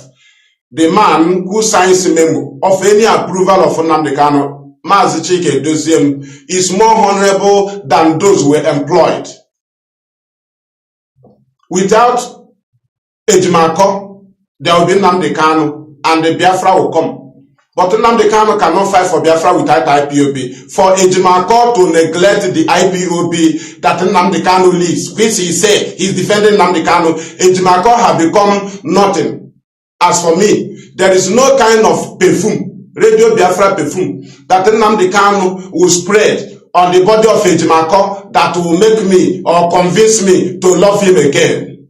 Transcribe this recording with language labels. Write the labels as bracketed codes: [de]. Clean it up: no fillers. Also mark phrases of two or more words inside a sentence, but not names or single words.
[en] The man who signs memo of any approval of Nnamdi Kanu, Mazi Chike Dozim, is more honorable than those who were employed. Without Ejimakor, there will be Nnamdi Kanu and the Biafra will come. But Nnamdi Kanu cannot fight for Biafra without Ipob. For Ejimakor to neglect the Ipob that Nnamdi Kanu leads, which he said he's defending Nnamdi Kanu, Ejimakor have become nothing. As for me, there is no kind of perfume, Radio Biafra perfume, that Nnamdi Kanu will spread on the body of Ejimakor that will make me or convince me to love him again.